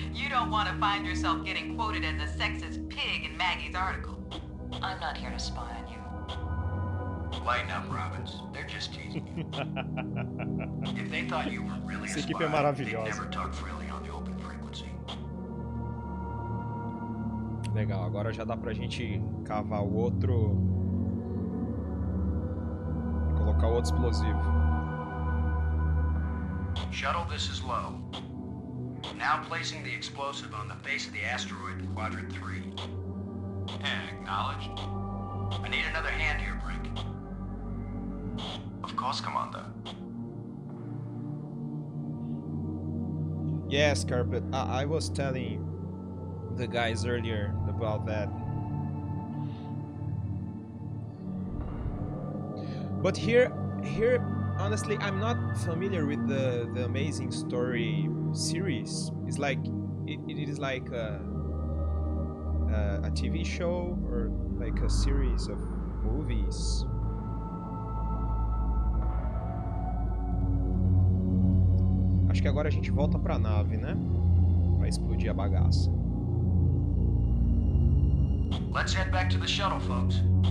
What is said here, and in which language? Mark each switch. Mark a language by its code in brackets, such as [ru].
[en] You don't want to find yourself getting quoted as a sexist pig in Maggie's article. I'm not here to spy on you. Lighten up, Robbins. They're just teasing you. If they thought you were really a [pt] Essa equipe é [en] they'd [pt] maravilhosa. [en] never talk freely on the open frequency. [pt] Legal, agora já dá pra gente cavar o outro... Colocar o outro explosivo. [en] Shuttle, this is low. Now placing the explosive on the face of the asteroid in Quadrant 3. Acknowledged. I need another hand here, Brink. Of course, Commander. Yes, Carl, but I was telling the guys earlier about that. But here, honestly, I'm not familiar with the Amazing Story series. It's like it is like a TV show or like a series of movies. [pt] Acho que agora a gente volta pra nave, né? Pra explodir a bagaça. [en] Let's head back to the shuttle, folks.